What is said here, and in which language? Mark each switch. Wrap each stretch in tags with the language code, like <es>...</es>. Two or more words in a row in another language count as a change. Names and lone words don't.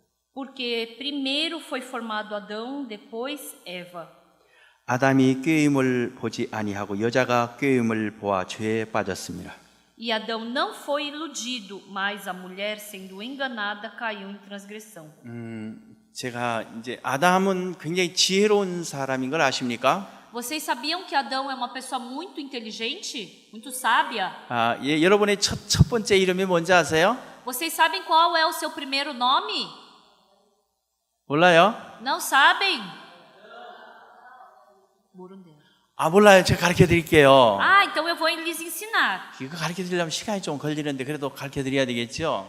<pt>Porque primeiro foi formado Adão, depois Eva.</pt> <ko>아담이 꾀임을 보지 아니하고 여자가 꾀임을 보아 죄에 빠졌습니다.</ko> <pt>E Adão não foi iludido, mas a mulher, sendo enganada, caiu em transgressão.</pt> <ko>제가 이제 아담은 굉장히 지혜로운 사람인 걸 아십니까?</ko> <pt>Vocês sabiam que Adão é uma pessoa muito inteligente, muito sábia?</pt> <ko>아, 예, 여러분의 첫 번째 이름이 뭔지 아세요?</ko> <pt>Vocês sabem qual é o seu primeiro nome?</pt> <ko>몰라요?</ko> <pt>Não sabem?</pt> <ko>모른대요. 아, 몰라요. 제가 가르쳐 드릴게요.</ko> <pt>Ah, então eu vou lhes ensinar.</pt> <ko>이거 가르쳐 드리려면 시간이 좀 걸리는데 그래도 가르쳐 드려야 되겠죠?</ko>